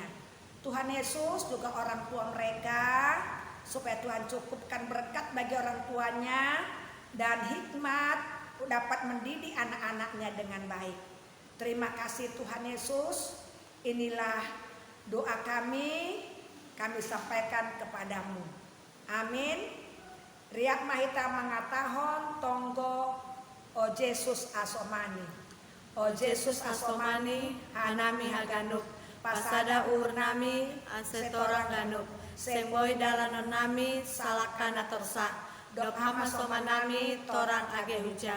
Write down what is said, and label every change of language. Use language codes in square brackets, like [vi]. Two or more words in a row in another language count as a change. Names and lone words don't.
[id] Tuhan Yesus juga orang tua mereka, supaya Tuhan cukupkan berkat bagi orang tuanya dan hikmat dapat mendidik anak-anaknya dengan baik. Terima kasih Tuhan Yesus. Inilah doa kami sampaikan kepadamu. Amin. [bts] Riak mahita mangatahon tonggo o Jesus asomani. O Jesus asomani hanami haganuk. Pasada ur nami setorang ganuk. Semboy dalanon nami salakana torsa. Dok hama somanami torang age huja.